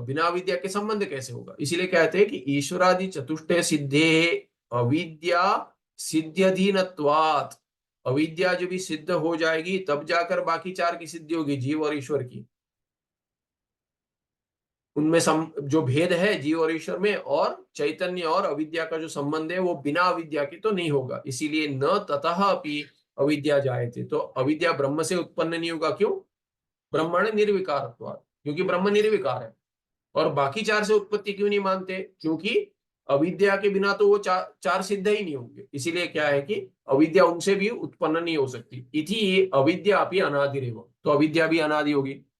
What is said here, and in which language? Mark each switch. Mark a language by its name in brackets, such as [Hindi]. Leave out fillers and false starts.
[Hindi] बिना अविद्या के संबंध कैसे होगा? इसीलिए कहते हैं कि [Sanskrit] ईश्वरादि चतुष्टय सिद्धे अविद्या सिद्ध्यधीनत्वात्। [Hindi] अविद्या जो भी सिद्ध हो जाएगी तब जाकर बाकी चार की सिद्धि होगी, जीव और ईश्वर की। उनमें जो भेद है जीव और ईश्वर में, और चैतन्य और अविद्या का जो संबंध है वो बिना अविद्या की तो नहीं होगा। [Sanskrit] इसीलिए न ततः अपि अविद्या जायते। [Hindi] तो अविद्या ब्रह्म से उत्पन्न नहीं होगा। क्यों? [Sanskrit] ब्रह्मण निर्विकार, [Hindi] क्योंकि ब्रह्म निर्विकार है। और बाकी चार से उत्पत्ति क्यों नहीं मानते? क्योंकि अविद्या के बिना तो वो चार सिद्ध ही नहीं होंगे। इसीलिए क्या है कि अविद्या उनसे भी उत्पन्न नहीं हो सकती। [Sanskrit] इति अविद्या अपनी अनादिरेव, [Hindi] तो अविद्या भी अनादि होगी।